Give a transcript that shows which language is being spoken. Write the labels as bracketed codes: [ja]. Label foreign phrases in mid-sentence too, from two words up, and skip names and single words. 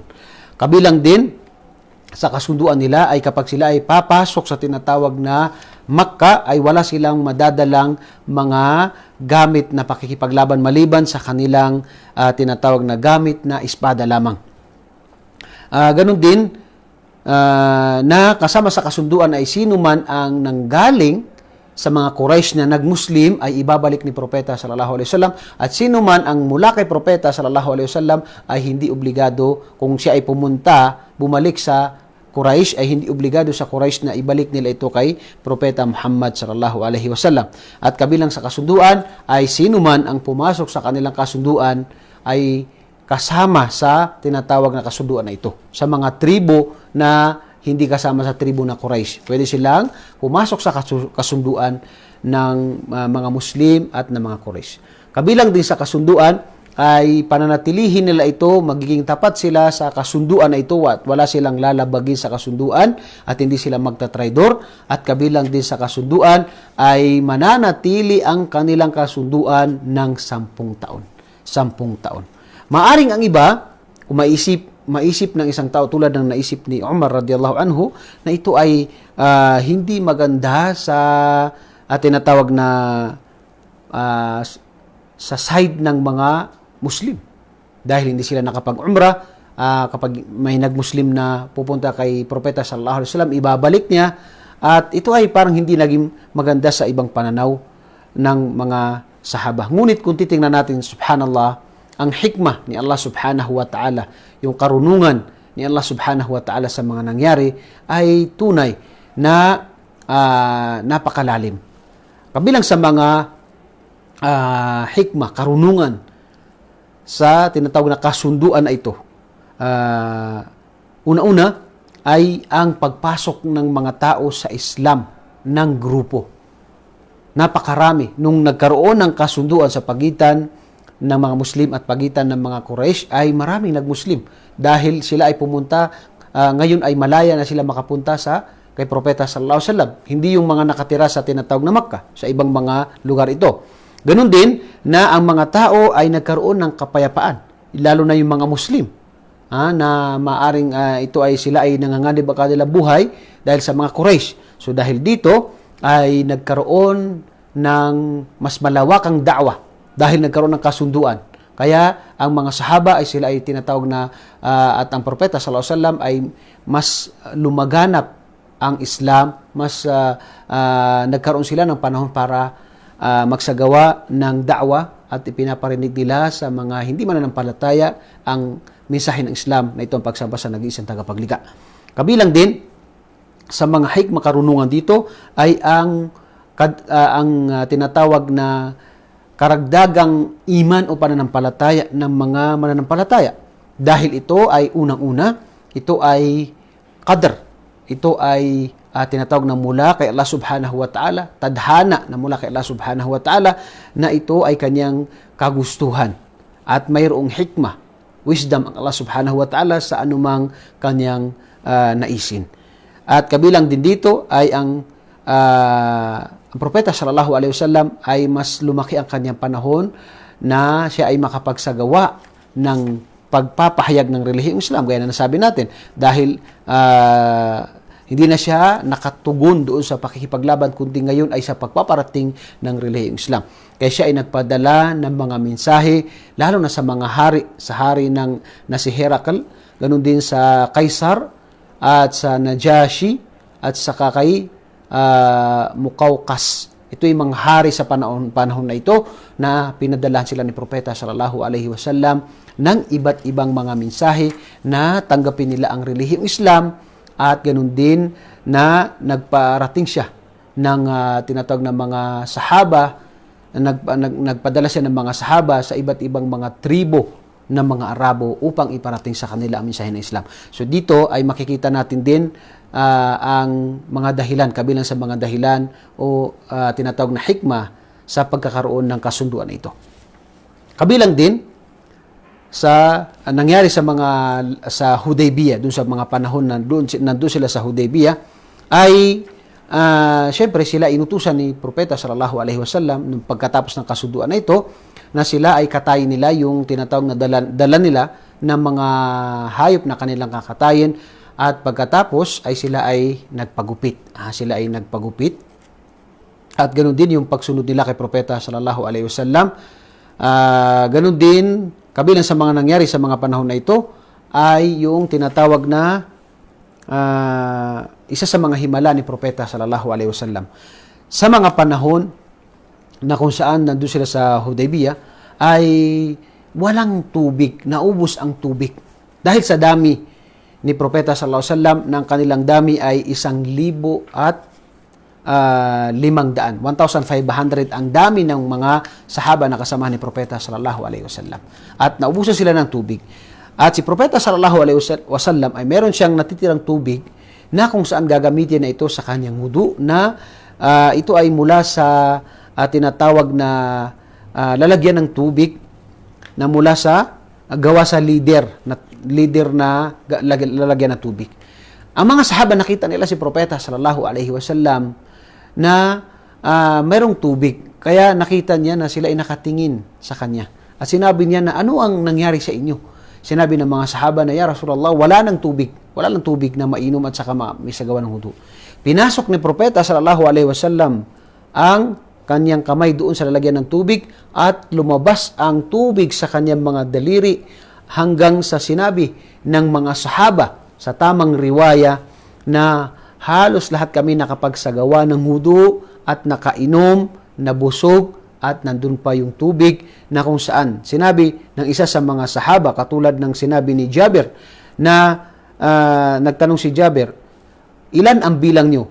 [tl] Kabilang din sa kasunduan nila ay kapag sila ay papasok sa tinatawag na Makkah, ay wala silang madadalang mga gamit na pakikipaglaban maliban sa kanilang tinatawag na gamit na espada lamang. Ganon din na kasama sa kasunduan ay sino man ang nanggaling sa mga Quraysh na nagmuslim ay ibabalik ni Propeta [ar] صلى الله عليه وسلم, [tl] at sino man ang mula kay Propeta [ar] صلى الله عليه وسلم [tl] ay hindi obligado, kung siya ay bumalik sa Quraysh, ay hindi obligado sa Quraysh na ibalik nila ito kay Propeta Muhammad [ar] صلى الله عليه وسلم. [tl] At kabilang sa kasunduan ay sino man ang pumasok sa kanilang kasunduan ay kasama sa tinatawag na kasunduan na ito. Sa mga tribo na hindi kasama sa tribo na Quraysh, pwede silang pumasok sa kasunduan ng mga Muslim at ng mga Quraysh. Kabilang din sa kasunduan ay pananatilihin nila ito, magiging tapat sila sa kasunduan na ito at wala silang lalabagin sa kasunduan at hindi sila magtatraidor, at kabilang din sa kasunduan ay mananatili ang kanilang kasunduan ng 10 taon. 10 taon. Maaring ang iba, kung maisip ng isang tao tulad ng naisip ni Umar [ar] رضي الله عنه, [tl] na ito ay hindi maganda sa tinatawag na sa side ng mga Muslim. Dahil hindi sila nakapag-umrah, kapag may nag-Muslim na pupunta kay Propeta [ar] صلى الله عليه وسلم, [tl] ibabalik niya, at ito ay parang hindi naging maganda sa ibang pananaw ng mga sahaba. Ngunit kung titingnan natin, subhanallah, ang hikmah ni Allah [ar] سبحانه و تعالى, [tl] yung karunungan ni Allah [ar] سبحانه و تعالى [tl] sa mga nangyari ay tunay na napakalalim. Kabilang sa mga hikmah, karunungan sa tinatawag na kasunduan na ito, una-una ay ang pagpasok ng mga tao sa Islam ng grupo. Napakarami. Nung nagkaroon ng kasunduan sa pagitan ng mga Muslim at pagitan ng mga Quraysh, ay maraming nag-Muslim dahil sila ay pumunta, ngayon ay malaya na sila makapunta kay Propeta [ar] صلى الله عليه وسلم. [tl] Hindi yung mga nakatira sa tinatawag na Makkah, sa ibang mga lugar ito. Ganun din na ang mga tao ay nagkaroon ng kapayapaan, lalo na yung mga Muslim, na maaring sila ay nanganganib ang kanilang buhay dahil sa mga Quraysh. So dahil dito ay nagkaroon ng mas malawakang da'wah dahil nagkaroon ng kasunduan. Kaya ang mga sahaba ay sila ay tinatawag na at ang Propeta [ar] صلى الله عليه وسلم [tl] ay mas lumaganap ang Islam, mas nagkaroon sila ng panahon para magsagawa ng da'wah at ipinaparinig nila sa mga hindi mananampalataya ang mensahe ng Islam na ito ang pagsamba sa nag-iisang tagapaglikha. Kabilang din sa mga hikmah karunungan dito ay ang tinatawag na karagdagang iman o pananampalataya ng mga mananampalataya. Dahil ito ay unang-una, ito ay qadr. Ito ay tinatawag na mula kay Allah [ar] سبحانه و تعالى, [tl] tadhana na mula kay Allah [ar] سبحانه و تعالى, [tl] na ito ay kanyang kagustuhan. At mayroong hikmah, wisdom ang Allah [ar] سبحانه و تعالى [tl] sa anumang kanyang naisin. At kabilang din dito ay ang Propeta [ar] صلى الله عليه وسلم [tl] ay mas lumaki ang kanyang panahon na siya ay makapagsagawa ng pagpapahayag ng relihiyong Islam. Gaya na nasabi natin, dahil hindi na siya nakatugon doon sa pakikipaglaban, kundi ngayon ay sa pagpaparating ng relihiyong Islam. Kaya siya ay nagpadala ng mga mensahe, lalo na sa mga hari, sa hari na si Herakl, ganun din sa Kaisar, at sa Najashi, at sa kay Muqawqas. Ito yung mga hari sa panahon na ito na pinadalahan sila ni Propeta [ar] صلى الله عليه وسلم [tl] ng iba't ibang mga mensahe na tanggapin nila ang relihiyong Islam, at ganun din na nagparating siya ng tinatawag na mga sahaba, nagpadala siya ng mga sahaba sa iba't ibang mga tribo ng mga Arabo upang iparating sa kanila ang mensahe ng Islam. So dito ay makikita natin din ang mga dahilan, kabilang sa mga dahilan o tinatawag na hikmah sa pagkakaroon ng kasunduan na ito. Kabilang din sa nangyari sa Hudaybiyah, dun sa mga panahon na nandun sila sa Hudaybiyah, ay syempre sila inutusan ni Propeta [ar] صلى الله عليه وسلم [tl] nung pagkatapos ng kasunduan na ito, na sila ay katayin nila yung tinatawag na dala nila ng mga hayop na kanilang kakatayin, at pagkatapos ay sila ay nagpagupit. Sila ay nagpagupit. At ganoon din yung pagsunod nila kay Propeta [ar] صلى الله عليه وسلم. [tl] Ganoon din, kabilang sa mga nangyari sa mga panahon na ito ay yung tinatawag na isa sa mga himala ni Propeta [ar] صلى الله عليه وسلم. [tl] Sa mga panahon na kung saan nandun sila sa Hudaybiyah ay walang tubig, naubos ang tubig. Dahil sa dami ni Propeta [ar] صلى الله عليه وسلم, [tl] ng kanilang dami ay 1,500. 1,500 ang dami ng mga sahaba na kasama ni Propeta [ar] صلى الله عليه وسلم. [tl] At naubusan sila ng tubig. At si Propeta [ar] صلى الله عليه وسلم [tl] ay meron siyang natitirang tubig na kung saan gagamitin na ito sa kanyang wudu, na ito ay mula sa tinatawag na lalagyan ng tubig na mula sa gawa sa leader na lalagyan ng tubig. Ang mga sahaba nakita nila si Propeta [ar] صلى الله عليه وسلم [tl] na mayroong tubig. Kaya nakita niya na sila ay nakatingin sa kanya. At sinabi niya na ano ang nangyari sa inyo? Sinabi ng mga sahaba na, [ar] يا رسول الله, [tl] wala nang tubig na mainom at saka may sagawa ng hudu. Pinasok ni Propeta [ar] صلى الله عليه وسلم [tl] ang kanyang kamay doon sa lalagyan ng tubig at lumabas ang tubig sa kanyang mga daliri hanggang sa sinabi ng mga sahaba sa tamang riwaya na halos lahat kami nakapagsagawa ng hudu at nakainom, nabusog at nandun pa yung tubig na kung saan sinabi ng isa sa mga sahaba katulad ng sinabi ni Jabir na nagtanong si Jabir, ilan ang bilang nyo?